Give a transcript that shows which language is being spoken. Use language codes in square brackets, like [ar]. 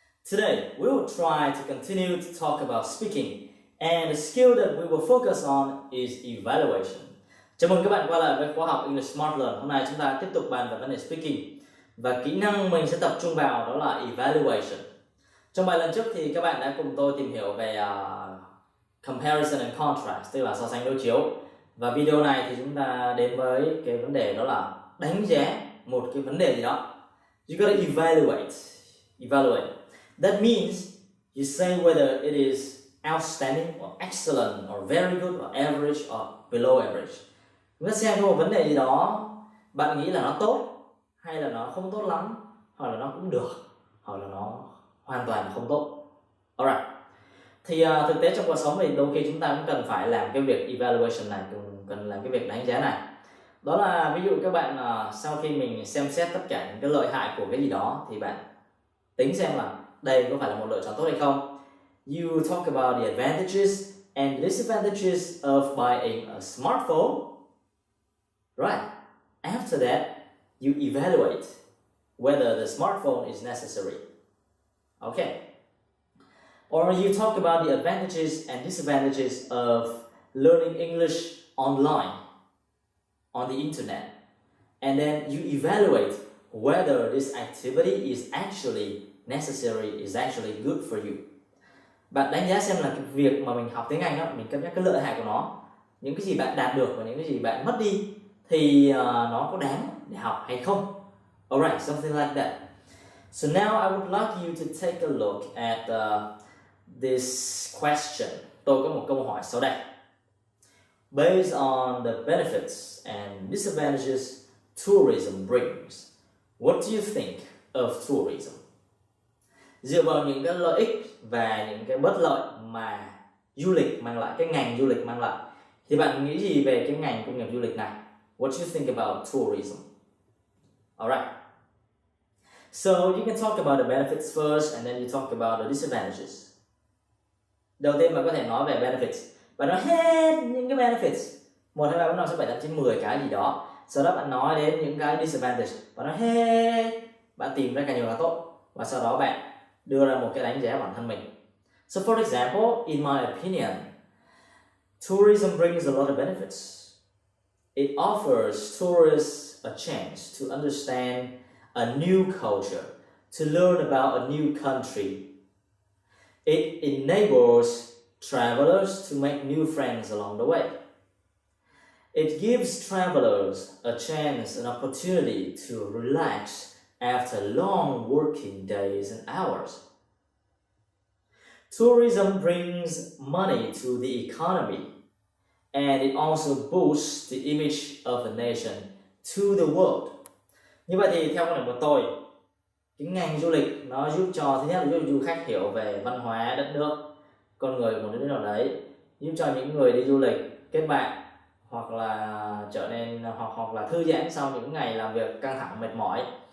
[en] Today we will try to continue to talk about speaking, and the skill that we will focus on is evaluation. [vi] Chào mừng các bạn quay lại với khóa học English Smart Learn. Hôm nay chúng ta tiếp tục bàn về vấn đề speaking, và kỹ năng mình sẽ tập trung vào đó là evaluation. Trong bài lần trước thì các bạn đã cùng tôi tìm hiểu về comparison and contrast, tức là so sánh đối chiếu. Và video này thì chúng ta đến với cái vấn đề đó là đánh giá một cái vấn đề gì đó. [en] You gotta evaluate. That means you say whether it is outstanding or excellent or very good or average or below average. [vi] Chúng ta xem một vấn đề gì đó, bạn nghĩ là nó tốt hay là nó không tốt lắm, hoặc là nó cũng được, hoặc là nó hoàn toàn không tốt. Alright. Thì thực tế trong cuộc sống thì đôi khi chúng ta cũng cần phải làm cái việc evaluation này, cần làm cái việc đánh giá này. Đó là ví dụ các bạn sau khi mình xem xét tất cả những cái lợi hại của cái gì đó thì bạn tính xem là đây có phải là một lựa chọn tốt hay không. [en] You talk about the advantages and disadvantages of buying a smartphone. Right. After that, you evaluate whether the smartphone is necessary. Okay. Or you talk about the advantages and disadvantages of learning English online, on the internet, and then you evaluate whether this activity is actually necessary, is actually good for you. [vi] Bạn đánh giá xem là cái việc mà mình học tiếng Anh đó, mình cân nhắc cái lợi hại của nó, những cái gì bạn đạt được và những cái gì bạn mất đi, thì nó có đáng để học hay không. [en] Alright, something like that. So now I would like you to take a look at this question. [vi] Tôi có một câu hỏi sau đây. [en] Based on the benefits and disadvantages tourism brings, what do you think of tourism? [vi] Dựa vào những cái lợi ích và những cái bất lợi mà du lịch mang lại, cái ngành du lịch mang lại, thì bạn nghĩ gì về cái ngành công nghiệp du lịch này? [en] What do you think about tourism? Alright. So you can talk about the benefits first and then you talk about the disadvantages. [vi] Đầu tiên bạn có thể nói về benefits. Bạn nói hết những cái benefits 1, 2, 3, 4, 5, 6, 7, 8, 9, 10 cái gì đó. Sau đó bạn nói đến những cái disadvantage. Bạn nói hết, bạn tìm ra càng nhiều càng tốt. Và sau đó bạn đưa ra một cái đánh giá bản thân mình. [en] So for example, in my opinion, tourism brings a lot of benefits. It offers tourists a chance to understand a new culture, to learn about a new country. It enables travelers to make new friends along the way. It gives travelers a chance, an opportunity to relax after long working days and hours. Tourism brings money to the economy, and it also boosts the image of a nation to the world. [vi] Như vậy thì theo quan điểm của tôi, cái ngành du lịch nó giúp cho, thứ nhất là giúp du khách hiểu về văn hóa đất nước, con người của một đất nước nào đấy, giúp cho những người đi du lịch kết bạn hoặc là trở nên hoặc là thư giãn sau những ngày làm việc căng thẳng mệt mỏi.